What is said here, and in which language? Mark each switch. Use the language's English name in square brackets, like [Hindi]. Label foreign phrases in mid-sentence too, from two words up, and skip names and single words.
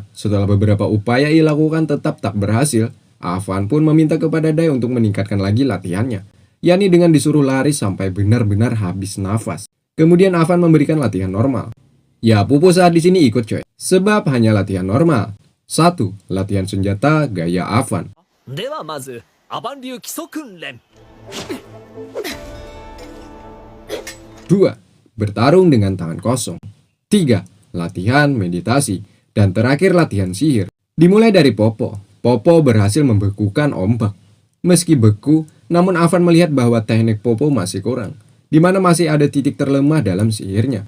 [Indonesian] Setelah beberapa upaya ia lakukan tetap tak berhasil, Avan pun meminta kepada Dai untuk meningkatkan lagi latihannya, yakni dengan disuruh lari sampai benar-benar habis nafas. Kemudian Avan memberikan latihan normal. Ya, Popo saat di sini ikut coy, sebab hanya latihan normal. 1. Latihan senjata gaya Avan. [Japanese] ではまずアバン流基礎訓練 [Indonesian] 2. Bertarung dengan tangan kosong. 3. Latihan meditasi. Dan terakhir latihan sihir. Dimulai dari Popo. Popo berhasil membekukan ombak. Meski beku, namun Avan melihat bahwa teknik Popo masih kurang, di mana masih ada titik terlemah dalam sihirnya.